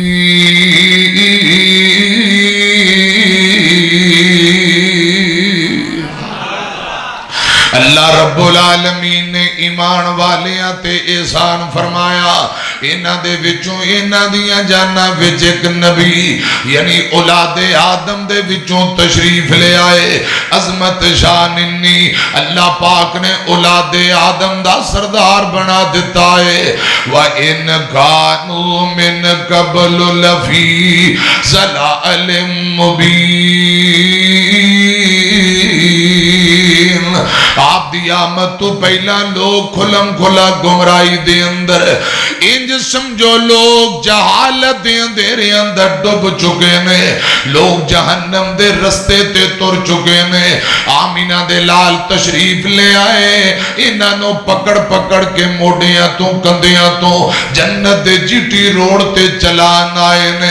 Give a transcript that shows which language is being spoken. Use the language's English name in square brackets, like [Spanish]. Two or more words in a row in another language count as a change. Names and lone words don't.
[Punjabi] اللہ رب العالمین نے ایمان والیاں تے احسان فرمایا. انہاں دے وچوں انہاں دیاں جاناں وچ اک نبی یعنی اولاد آدم دے وچوں تشریف لے آئے. عظمت شانینی اللہ پاک نے اولاد آدم دا سردار بنا دتا ہے. [Arabic] وإن كانوا من قبل لفي ضلال مبين. [Punjabi] آپ دی آمد توں پہلاں لوک کھلم کھلا گمراہی دے اندر، انج سمجھو لوک جہالت دے ہنیرے اندر ڈب چکے نے، لوک جہنم دے رستے تے ٹر چکے نے. آمنہ دے لال تشریف لے آئے، انہاں نوں پکڑ پکڑ کے موڈھیاں توں کندھیاں توں جنت دے جی ٹی روڈ تے چلان آئے نے.